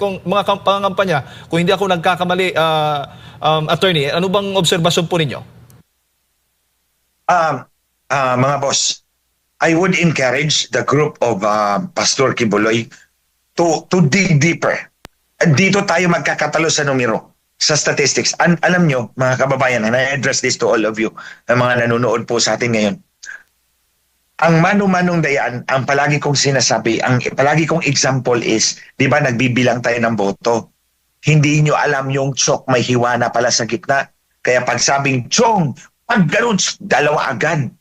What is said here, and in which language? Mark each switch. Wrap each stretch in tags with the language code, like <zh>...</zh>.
<tl>Kung mga pangangampanya, kung hindi ako nagkakamali, attorney, ano bang obserbasyon po ninyo?</tl> <en>Mga boss, I would encourage the group of Pastor Quiboloy to dig deeper.</en> <tl>Dito tayo magkakatalo sa numero, sa statistics. Alam nyo, mga kababayan,</tl> <en>and I address this to all of you,</en> <tl>na mga nanonood po sa atin ngayon. Ang mano-manong dayaan, ang palagi kong sinasabi, ang palagi kong example is, di ba nagbibilang tayo ng boto? Hindi nyo alam yung chok may hiwa na pala sa gitna. Kaya pag sabing, Chong, pag ganun, dalawa agad.</tl>